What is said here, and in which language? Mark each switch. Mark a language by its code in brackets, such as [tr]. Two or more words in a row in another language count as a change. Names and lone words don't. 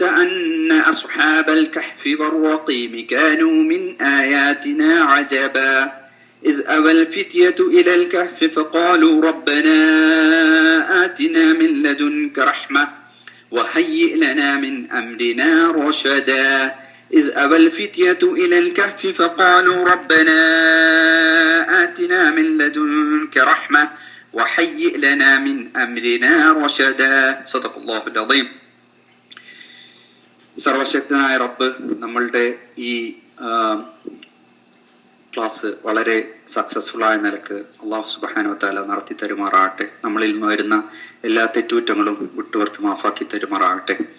[ar] أن أصحاب الكهف والرقيم كانوا من آياتنا عجبا إذ أوى الفتية إلى الكهف فقالوا ربنا آتنا من لدنك رحمة وهيئ لنا من أمرنا رشدا إذ أوى الفتية إلى الكهف فقالوا ربنا آتنا من لدنك رحمة وهيئ لنا من أمرنا رشدا صدق الله العظيم. [ml] സർവശക്തനായ റബ്ബ് നമ്മളുടെ ഈ ക്ലാസ് വളരെ സക്സസ്ഫുൾ ആയ നിലക്ക് അള്ളാഹു [ar] سبحانه وتعالى [ml] നടത്തി തരുമാറാകട്ടെ. നമ്മളിൽ നിന്ന് വരുന്ന എല്ലാ തെറ്റുകുറ്റങ്ങളും വിട്ടുപുറത്ത് മാഫാക്കി തരുമാറാകട്ടെ.